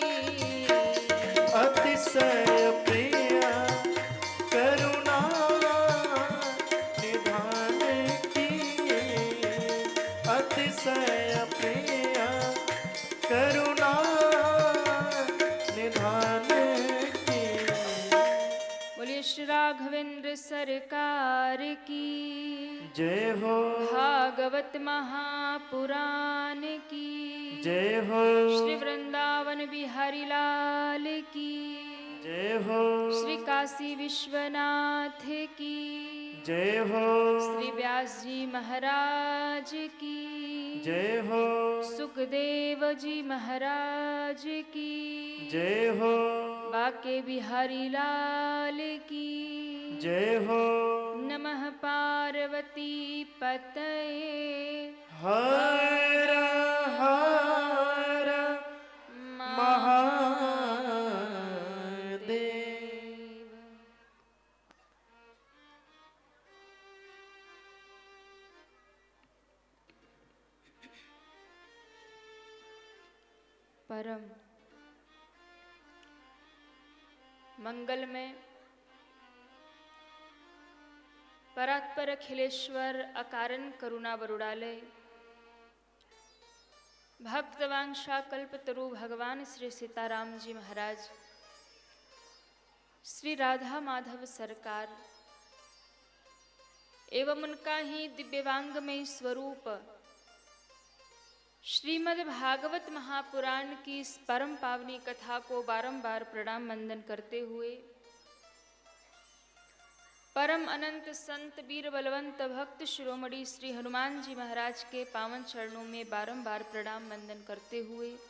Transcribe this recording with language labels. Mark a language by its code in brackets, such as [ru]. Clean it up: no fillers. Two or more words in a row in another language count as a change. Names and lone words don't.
[hi] अतिशय प्रिय करुणा निधान की। अतिशय प्रिय करुणा निधान की। बोलिए श्री राघवेंद्र सरकार की जय हो भागवत महापुराण की जय हो श्री वृंदावन बिहारी लाल की जय हो श्री काशी विश्वनाथ की जय हो श्री व्यास जी महाराज की जय हो सुखदेव जी महाराज की जय हो बाके बिहारी लाल की जय हो [sa] नमः पार्वती पतये [hi] हर हर महादेव। परम मंगल में परात्पर अखिलेश्वर अकारण करुणा वरुणालय भक्तवांशा कल्पतरु भगवान श्री सीताराम जी महाराज श्री राधा माधव सरकार एवं उनका ही दिव्यवांगमय स्वरूप श्रीमद् भागवत महापुराण की इस परम पावनी कथा को बारंबार प्रणाम वंदन करते हुए परम अनंत संत वीर बलवंत भक्त शिरोमणि श्री हनुमान जी महाराज के पावन चरणों में बारंबार प्रणाम वंदन करते हुए